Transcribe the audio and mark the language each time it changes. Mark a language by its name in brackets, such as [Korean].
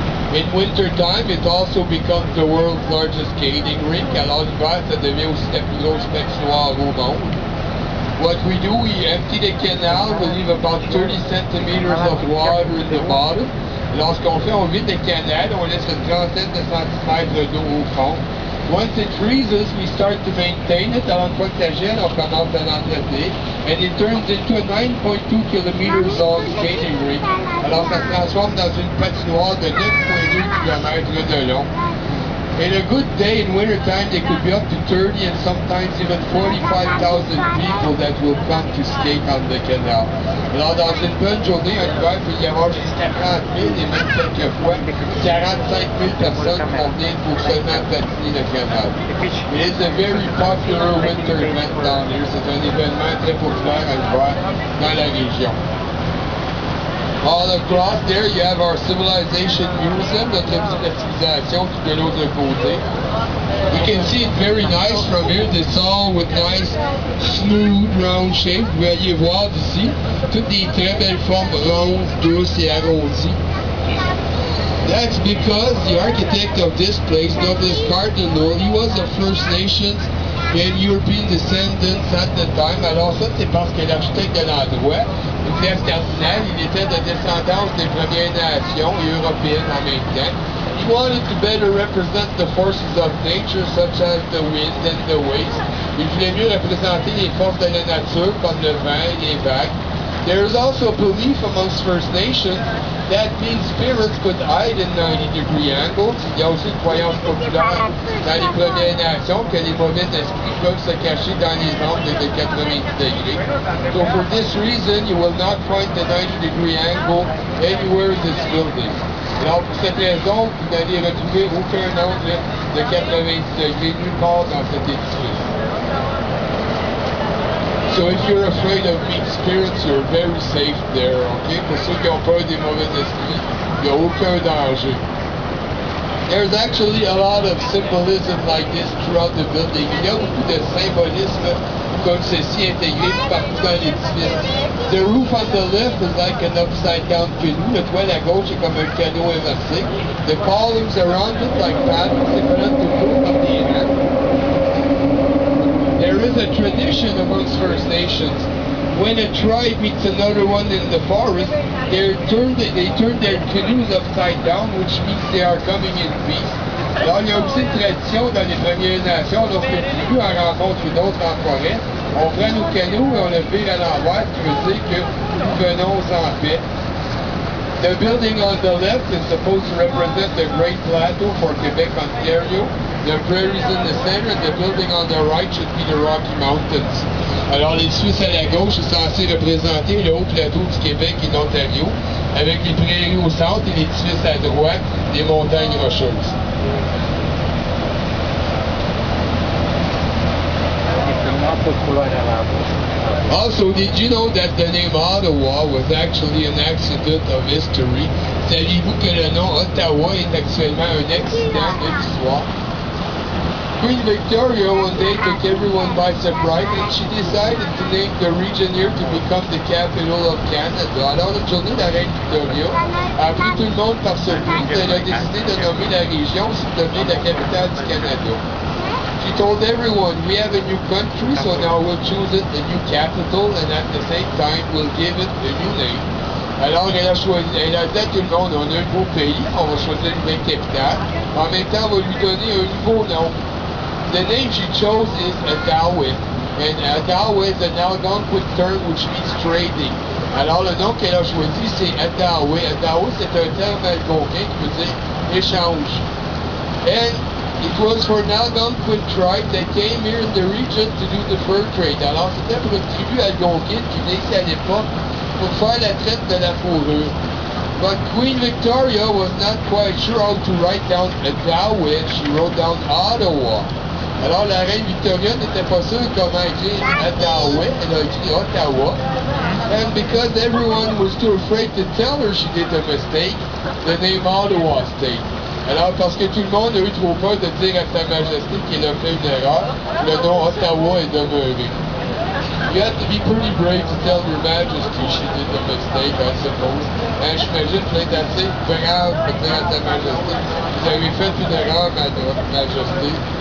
[English] In winter time, it also becomes the world's largest skating rink. [French] Alors l'hiver, ça devient aussi la plus grosse patinoire au monde. [English] What we do, we empty the canal, we leave about 30 centimeters of water in the bottom. [French] Lorsqu'on fait, on vide le canal, on laisse une trentaine de centimètres d'eau au fond. [English] Once it freezes, we start to maintain it. [French] Alors une fois que ça gèle, on commence à l'entretenir. [English] And it turns into a 9.2 kilometers long skating rink. [French] Alors ça se transforme dans une patinoire de 9.2 km de long. [English] In a good day in wintertime, there could be up to 30 and sometimes even 45,000 people that will come to skate on the canal. [French] Alors dans une bonne journée, un hiver, il peut y avoir jusqu'à 30 000 et même quelques fois 45 000 personnes qui vont venir pour seulement patiner le canal. [English] It is a very popular winter event down here. [French] C'est un événement très populaire à l'hiver dans la région. [English] All across there, you have our Civilization Museum, [French] notre musée de la civilisation qui est de l'autre côté. [English] You can see it very nice from here. It's all with nice, smooth, round shapes. [French] Vous voyez voir d'ici, toutes des très belles formes rondes, douces et arrondies. [English] That's because the architect of this place, Douglas Cardinal, he was a First Nations and European descendants at the time. [French] Alors ça, c'est parce que l'architecte de l'endroit, Nicolas Cardinal, il était de descendance des Premières Nations et européennes en même temps. [English] He wanted to better represent the forces of nature, such as the wind and the waves. [French] Il voulait mieux représenter les forces de la nature, comme le vent et les vagues. [English] There is also a belief amongst First Nations that mean spirits could hide in 90-degree angles. [French] Il y a aussi une croyance populaire dans les Premières Nations que les mauvais esprits peuvent se cacher dans les angles de 90 degrés. [English] So for this reason, you will not find the 90-degree angle anywhere in this building. [French] Alors pour cette raison, vous n'allez retrouver aucun angle de 90 degrés nulle part dans cet édifice. [English] So if you're afraid of mean spirits, you're very safe there, okay? [French] Pour ceux qui ont peur des mauvais esprits, il n'y a aucun danger. [English] There's actually a lot of symbolism like this throughout the building. [French] Il y a beaucoup de symbolisme comme ceci intégré partout dans l'édifice. [English] The roof on the left is like an upside-down canoe. [French] Le toit à gauche est comme un canot inversé. [English] The columns around it like paddles equivalent to proof of the hand. There is a tradition amongst First Nations. When a tribe meets another one in the forest, they turn their canoes upside down, which means they are coming in peace. [French] Alors, il y a aussi une tradition dans les Premières Nations, lorsqu'une tribu en rencontre une autre en forêt, on prend nos canots et on le vire à l'envers, ce qui veut dire que nous venons en paix. [English] The building on the left is supposed to represent the Great Plateau for Quebec, Ontario. The prairies in the center, and the building on the right should be the Rocky Mountains. [French] Alors l'édifice à la gauche est censé représenter le haut plateau du Québec et de l'Ontario, avec les prairies au centre et l'édifice à droite, des montagnes rocheuses. [English] Also, did you know that the name Ottawa was actually an accident of history? [French] Saviez-vous que le nom Ottawa est actuellement un accident de l'histoire? [English] Queen Victoria one day took everyone by surprise and she decided to name the region here to become the capital of Canada. [French] Alors, une journée, la reine Victoria a pris tout le monde par surprise et elle a décidé de nommer la région pour devenir la capitale du Canada. [English] She told everyone, we have a new country, so now we'll choose it a new capital and at the same time we'll give it a new name. [French] Alors, elle a dit à tout le monde, on a un nouveau pays, on va choisir une nouvelle capitale. En même temps, on va lui donner un nouveau nom. [English] The name she chose is Ottawa, and Ottawa is an Algonquin term which means trading. [French] Alors le nom qu'elle a choisi c'est Ottawa. Ottawa c'est un terme algonquin qui veut dire échange. [English] And it was for an Algonquin tribe that came here in the region to do the fur trade. [French] Alors c'était pour une tribu algonquine qui venait ici à l'époque pour faire la traite de la fourrure. [English] But Queen Victoria was not quite sure how to write down Ottawa. She wrote down Ottawa. [French] Alors la reine Victoria n'était pas sûre comment écrire Ottawa, elle a écrit Ottawa. [English] And because everyone was too afraid to tell her she did a mistake, the name Ottawa stayed. [French] Alors parce que tout le monde a eu trop peur de dire à Sa Majesté qu'elle a fait une erreur, le nom Ottawa est demeuré. [English] You have to be pretty brave to tell your Majesty she did a mistake, I suppose. [French] J'imagine que c'est assez grave de dire à Sa Majesté, vous avez fait une erreur, Majesté.